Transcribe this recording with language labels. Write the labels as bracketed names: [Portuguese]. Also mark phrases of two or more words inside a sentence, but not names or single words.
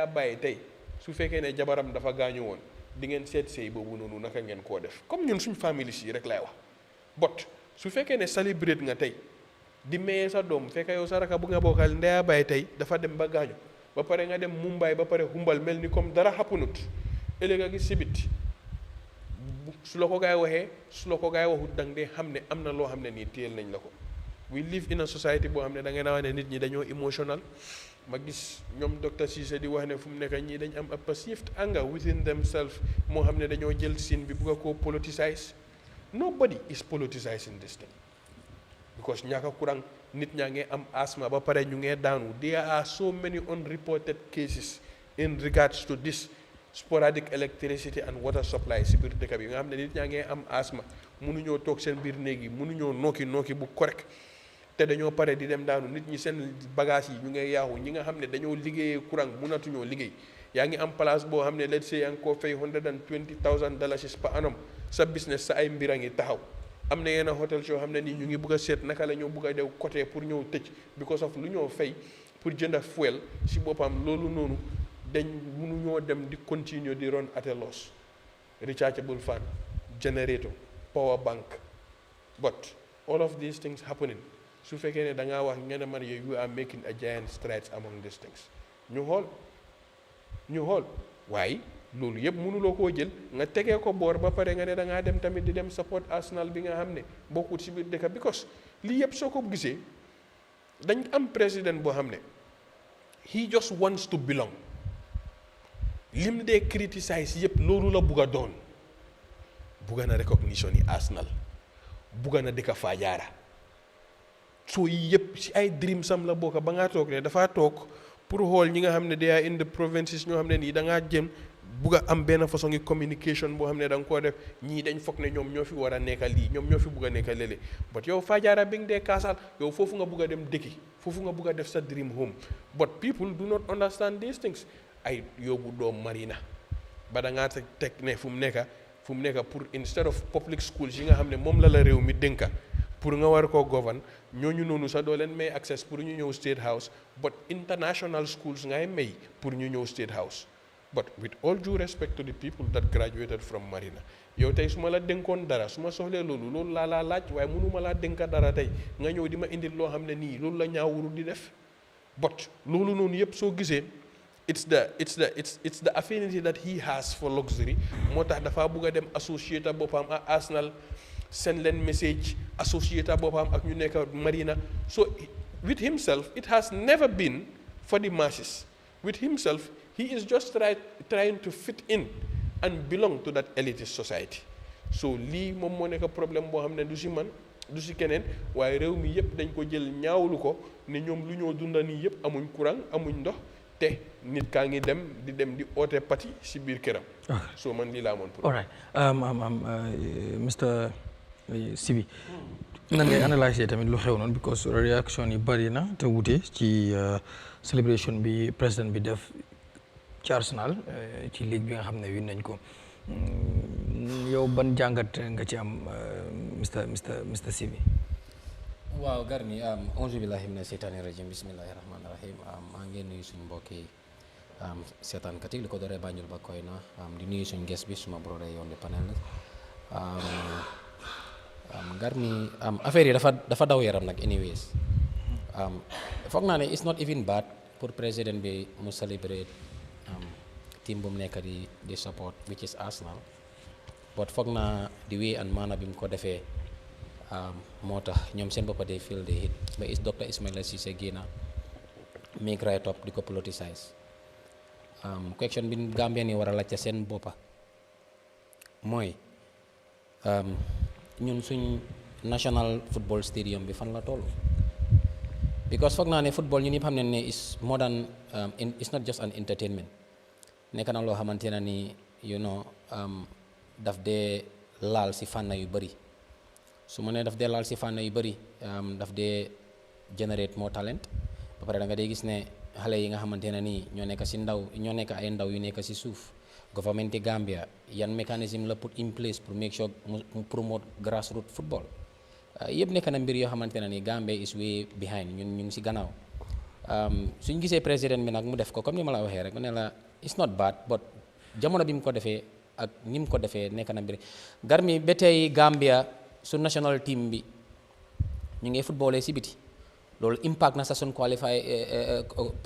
[Wolof] bàyyi tey su fekkee ne jabaram dafa gaañu woon di ngeen seet sëy boobu noonu naka ngeen koo def comme ñun suñ famille si rek lay wax bot su fekkee ne celebrate nga tey di mayee sa doom fekk yow saraka bu nga bokkal ndeyaa bàyyi tey dafa dem ba gaañu ba pare nga dem Mumbai ba pare xumbal mel ni comme dara xappunut ëllëg a gi sibit su la ko gaay waxee su la ko gaay waxut dang dee xam ne am na loo xam ne nii téyel nañ la ko. [English] We live in a society [Wolof] boo xam ne da ngeen a wax ne nit ñi dañoo emotional ma gis ñoom docteur Cissé di wax ne fu mu nekk ñii dañ am [English] a perceived anger within themselves [Wolof] moo xam ne dañoo jël scene bi bugg a koo politicize. [English] Nobody is politicizing this thing because [Wolof] ñaaka courant nit ñaa ngi am asthma ba pare ñu ngee daanu. [English] There are so many unreported cases in regards to this sporadic electricity and water supply [Wolof] si biir dëkk bi nga xam ne nit ñaa ngi am asthma mënuñoo toog seen biir néeg yi mënuñoo nooki bu correct te dañoo pare di dem daanu nit ñi seen bagage yi ñu ngay yaaxu ñi nga xam ne dañoo liggéeyee courant mënatuñoo liggéey. yaa ngi am place boo xam ne [English] let's say [Wolof] yaa ngi koo fay $120,000 [English] per annum [Wolof] sa business sa ay mbir a ngi taxaw. am na yenn hôtel yoo xam ne nii ñu ngi bugg a seet naka la ñoo bugg a dew [French] côté pour [Wolof] ñëw tëj [English] because of [Wolof] lu ñoo fay pour jënd fuel si boppam loolu noonu dañ mënuñoo dem di continue di [English] run at a loss. Rechargeable fan, generator, power bank, but all of these things happening [Wolof] su fekkee ne da ngaa wax ngeen man [English] you are making a giant strides among these things ñu [Wolof] xool waaye loolu yëpp mënuloo koo jël nga tegee ko boor ba pare nga ne da ngaa dem tamit di dem support Arsenal bi nga xam ne bokkut si biir dëkk because lii yëpp soo ko gisee dañ am président boo xam ne [English] he just wants to belong [Wolof] lim dee criticize yëpp loolu la bugg a doon bugga na recognition yi Arsenal bugga na dëkk Fajara soo yi yëpp si ay dream sam la bokk ba ngaa toog ne dafaa toog pour xool ñi nga xam ne [English] they are in the provinces [Wolof] ñoo xam ne nii da ngaa jëm bugg a am benn façon ngi communication boo xam ne da nga koo def ñii dañ foog ne ñoom ñoo fi war a nekka lii ñoom ñoo fi bugg a nekka léeg but yow Fajara bi nga dee kaasal yow foofu nga bugg a dem dëkki foofu nga bugg a def sa [English] dream home but people do not understand these things [Wolof] ay yóbbu doom marina ba da ngaa teg ne fu mu nekka pour [English] instead of public schools [Wolof] yi nga xam ne moom la réew mi dénka pour nga war koo govern ñooñu noonu sax doo leen may access pour ñu ñëw State House [English] but international schools [Wolof] ngay may pour ñu ñëw State House [English] but with all due respect to the people that graduated from Marina [Wolof] yow tey su ma la dénkoon dara su ma soxlee loolu laa laaj waaye mënuma laa dénka dara tey nga ñëw di ma indil loo xam ne nii loolu la ñaawuru di def but loolu noonu yëpp soo gisee [English] it's the affinity that he has for luxury [Wolof] moo tax dafa bugg a dem associate boppam ak Arsenal send leen message associate boppam ak ñu nekk Marina [English] so with himself it has never been for the masses with himself he is just trying to fit in and belong to that elitist society so [Wolof] lii moom moo nekk problème boo xam ne du si man du si keneen waaye réew mi yëpp dañ ko jël ñaawlu ko ne ñoom lu ñoo dunda nii yëpp amuñ courant amuñ ndox te nit kaa ngi dem di oote pati si biir këram so man lii laa amoon pour [English] all right [Wolof] Mr Sibi nan ngay analyser tamit lu xew noonu because réaction yi bari na te wute ci celebration bi président bi def ci Arsenal ci ligue bi nga xam ne win nañ ko yow ban jàngat nga ci am Mr Sibi waaw Garmi [Arabic] أعوذ بالله من الشيطان الرجيم بسم الله الرحمن الرحيم [Wolof] maa ngi nuyu suñu mbokki seetaankat yi li ko dooree Banjul ba Koyna di nuyu suñu guest bi suma brother yoon di panel Garmi affaire yi dafa daw yaram nag anyways foog naa ne [English] it's not even bad [Wolof] pour président bi mu [English] celebrate team [Wolof] bu mu nekk di [English] support which is Arsenal but [Wolof] foog naa [English] the way and manner [Wolof] bi mu ko defee moo tax ñoom seen boppa day [English] feel the hit [Wolof] ba is Dr. Ismaila Ceesay génna [English] make right up [Wolof] di ko politicize question bi Gambia ni war a laajte seen boppa mooy ñun suñ [English] national football stadium [Wolof] bi fan la toll because foog naa ne football ñun ñëpp xam ne [English] is more than it's not just an entertainment [Wolof] nekk na loo xamante ne ni [English] you know [Wolof] daf dee laal si fànn yu bëri su ma nee daf dee laal si fànn yu bëri daf dee [English] generate more talent [Wolof] ba pare da nga dee gis ne xale yi nga xamante ne nii ñoo nekk ay ndaw yu nekk si suuf government yi Gambia yan mécanisme la [English] put in place [Wolof] pour [English] make sure [Wolof] mu [English] promote grassroots football [Wolof] yëpp nekk na mbir yoo xamante ne nii [English] Gambia is way behind [Wolof] ñun ñu ngi si gannaaw suñ gisee président bi nag mu def ko comme ni ma la waxee rek ne la [English] it's not bad [Wolof] but jamono bi mu ko defee ak ni mu ko defee nekk na mbir Garmi ba tey Gambia su [English] national team [Wolof] bi ñu ngi footballee si biti loolu impact na sa sun qualify pour